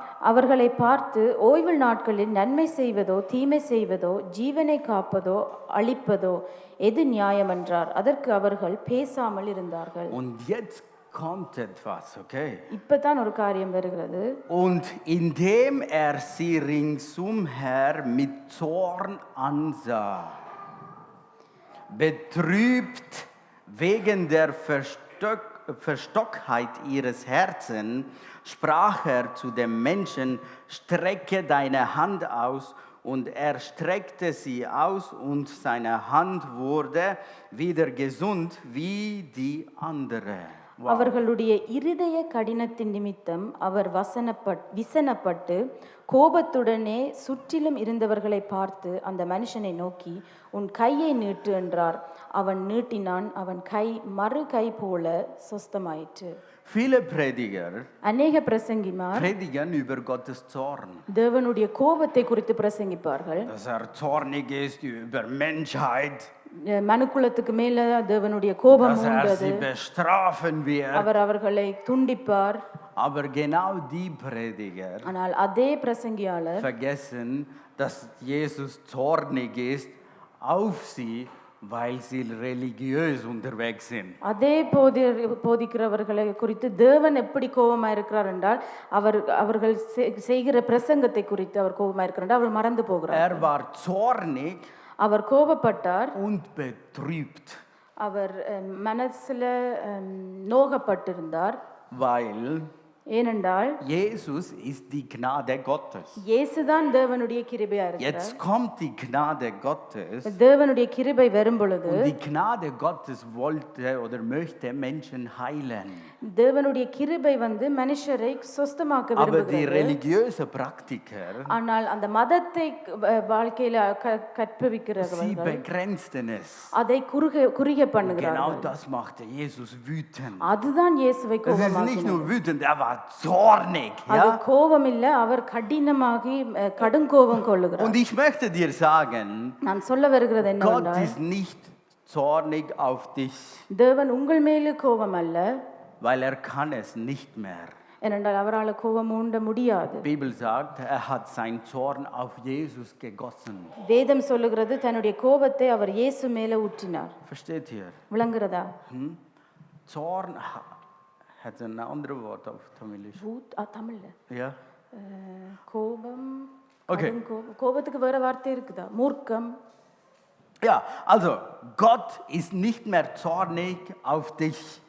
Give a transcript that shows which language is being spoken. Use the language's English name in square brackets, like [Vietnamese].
[Tamil] அவர்களை பார்த்து ஓய்வு நாட்களில் நன்மை செய்வதோ தீமை செய்வதோ ஜீவனை காப்பதோ அழிப்பதோ எது நியாயம் என்றார். அதற்கு அவர்கள் பேசாமல் இருந்தார்கள். [German] Und jetzt kommt etwas, okay? [Tamil] இப்பதான் ஒரு காரியம் வருகிறது. [German] Und indem sie ringsumher mit Zorn ansah, betrübt wegen der Verstocktheit ihres Herzens, sprach zu dem Menschen, strecke deine Hand aus. Und streckte sie aus und seine Hand wurde wieder gesund wie die andere. Wow. [Tamil] அவர்களுடைய இருதய கடினத்தின் நிமித்தம் அவர் விசனப்பட்டு கோபத்துடனே சுற்றிலும் இருந்தவர்களை பார்த்து அந்த மனுஷனை நோக்கி உன் கையை நீட்டு என்றார். அவன் நீட்டினான். அவன் கை மறு கை போல சொஸ்தமாயிற்று. [German] Viele Prediger [Tamil] அநேக பிரசங்கிமார் [German] predigen über Gottes Zorn. [Tamil] தேவனுடைய கோபத்தை குறித்து பிரசங்கிப்பார்கள். [German] Dass zornig ist über Menschheit. [Tamil] மனுக்குலத்துக்கு மேல தேவனுடைய கோபம் உண்டது. [German] Sie bestrafen wird. [Tamil] அவர் அவர்களை துண்டிப்பார். [German] Aber genau die Prediger [Tamil] ஆனால் அதே பிரசங்கியாளர் [German] vergessen, dass Jesus zornig ist auf sie, weil sie religiös unterwegs sind. [Tamil] அதே போதிக்கிறவர்களை குறித்து தேவன் எப்படி கோபமா இருக்கிறார் என்றால் அவர்கள் செய்கிற பிரசங்கத்தை குறித்து அவர் கோபமா இருக்கிறார். அவர் மறந்து போகிறார். [German] war zornig. [Tamil] அவர் கோபப்பட்டார். [German] Und betrübt. [Tamil] அவர் மனசுல நோகப்பட்டிருந்தார். [German] Weil [Tamil] ஏனென்றால் [German] Jesus ist die Gnade Gottes. [Tamil] இயேசுதான் தேவனுடைய கிருபையா இருக்கிறார். [German] Jetzt kommt die Gnade Gottes. [Tamil] தேவனுடைய கிருபை வரும் பொழுது [German] Und die Gnade Gottes wollte oder möchte Menschen heilen. [Tamil] தேவனுடைய கிருபை மனுஷரை சொஸ்தமாக்க விரும்புகிறது. [German] Aber die religiöse Praktiker, [Tamil] ஆனால் அந்த மதத்தை வாழ்க்கையில கற்பிக்கிறவர்கள் [German] sie begrenzten es. [Tamil] அதை குறுகிய பண்ணுகிறார்கள். [German] Genau das machte Jesus wütend. [Tamil] அதுதான் இயேசுவை [German] Es ist nicht [Tamil] கோபமாக்கினது. [German] nur wütend, war zornig. [Tamil] அது [German] Ja? [Tamil] கோபம் இல்ல, அவர் கடினமாகி கடுங்கோபம் கொள்ளுகிறார். [German] Und ich möchte dir sagen, [Tamil] நான் சொல்ல வருகிறது [German] Gott [Tamil] என்னவென்றால் [German] ist nicht zornig auf dich, [Tamil] தேவன் உங்கள் மேல கோபம் அல்ல, [German] weil kann es nicht mehr. [Tamil] ஏனென்றால் அவரால் கோபம் ஊண்ட முடியாது. [German] Die Bibel sagt, er hat seinen Zorn auf Jesus gegossen. [Tamil] வேதம் சொல்லுகிறது தன்னுடைய கோபத்தை அவர் இயேசு மேல ஊற்றினார். [German] Versteht ihr? [Tamil] விளங்குறதா? [German] Zorn hat ein anderes Wort auf Tamilisch. [Tamil] தமிழ்ல [German] Ja. [Tamil] கோபம். Okay. கோபத்துக்கு வேற வார்த்தை இருக்குதா? மூர்க்கம். [German] Ja, also Gott ist nicht mehr zornig auf dich.